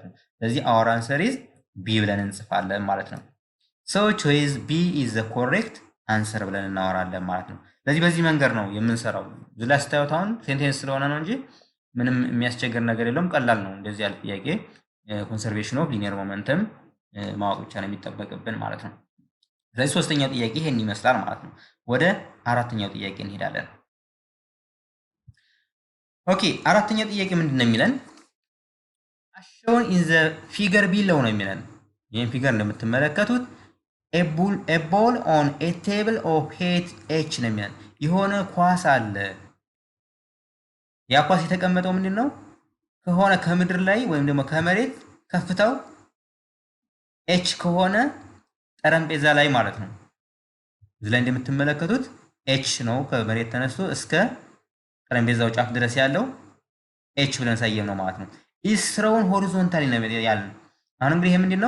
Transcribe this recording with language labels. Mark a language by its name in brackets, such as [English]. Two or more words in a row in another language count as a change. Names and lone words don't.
[Amharic] ነው። ስለዚህ [English] our answer is B [Amharic] ብለን እንጽፋለን ማለት ነው። [English] so choice B is the correct answer [Amharic] ብለን እናወራለን ማለት ነው። ስለዚህ በዚህ መንገድ ነው የምንሰራው። እዚህ ላይ ስታዩት አሁን ሴንቴንስ ስለሆነ ነው እንጂ ምንም የሚያስቸግር ነገር የለውም። ቀላል ነው። እንደዚህ ያለ ጥያቄ [English] conservation of linear momentum [Amharic] ማወቅ ብቻ ነው የሚጠበቅብን ማለት ነው። ስለዚህ ሶስተኛው ጥያቄ ይሄን ይመስላል ማለት ነው። ወደ አራተኛው ጥያቄ እንሄዳለን። ኦኬ አራተኛው ጥያቄ ምንድን ነው የሚለን? [English] shown in the figure below [Amharic] ነው የሚለን። ይህን ፊገር እንደምትመለከቱት [English] a ball on a table of height h [Amharic] ነው የሚለን። የሆነ ኳስ አለ። ያ ኳስ የተቀመጠው ምንድን ነው? ከሆነ ከምድር ላይ ወይም ደግሞ ከመሬት ከፍታው ኤች ከሆነ ጠረጴዛ ላይ ማለት ነው። እዚህ ላይ እንደምትመለከቱት ኤች ነው ከመሬት ተነስቶ እስከ ጠረጴዛው ጫፍ ድረስ ያለው ኤች ብለን ሳየም ነው ማለት ነው። [English] is thrown horizontally [Amharic] ነው ያለን። አሁን እንግዲህ ይሄ ምንድነው?